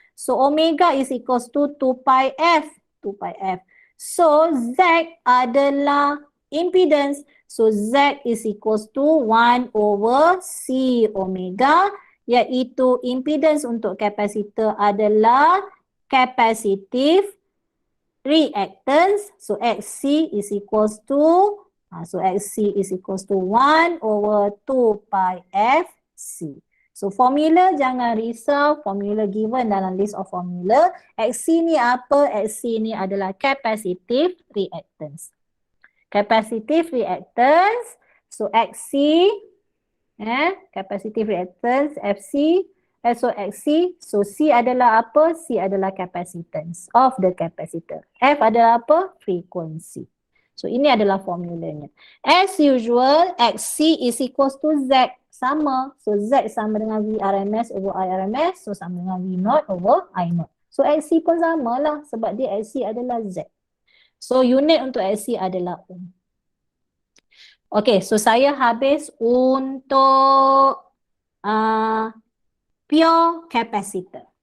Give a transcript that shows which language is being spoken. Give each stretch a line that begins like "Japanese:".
English: So omega is equals to 2 pi F. 2 pi F.
Malay: So Z adalah impedance.
English: So Z is equals to 1 over C omega.
Malay: Iaitu impedance untuk kapasitor adalah capacitive reactance.
English: So XC is equals to XC is equals to 1 over 2 pi FC.
Malay: So formula jangan risau, formula given dalam
English: list of formula.
Malay: XC ni apa? XC ni adalah capacitive reactance.
English: Capacitive reactance. So XC capacitive reactance FC.
Malay: So XC, so C adalah apa? C adalah
English: capacitance of the capacitor.
Malay: F adalah apa? Frequency. So ini adalah formulanya.
English: As usual, XC is equals to Z.
Malay: Sama. So Z sama dengan VRMS over IRMS. So sama dengan V0 over I0. So XC pun sama lah sebab dia XC adalah Z. So unit untuk XC adalah ohm. Okay, so saya habis untuk pure capacitor.